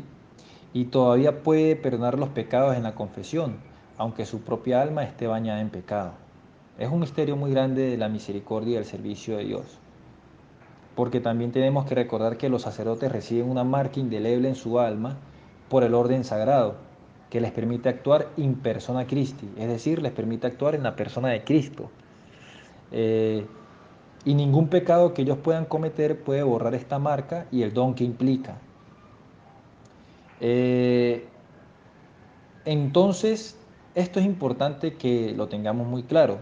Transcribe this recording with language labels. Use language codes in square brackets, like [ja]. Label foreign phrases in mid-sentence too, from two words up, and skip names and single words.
[es] Y todavía puede perdonar los pecados en la confesión, aunque su propia alma esté bañada en pecado. Es un misterio muy grande de la misericordia y el servicio de Dios, porque también tenemos que recordar que los sacerdotes reciben una marca indeleble en su alma por el orden sagrado, que les permite actuar [la] in persona Christi, [es] es decir, les permite actuar en la persona de Cristo. Eh, y ningún pecado que ellos puedan cometer puede borrar esta marca y el don que implica. Eh, entonces, esto es importante que lo tengamos muy claro.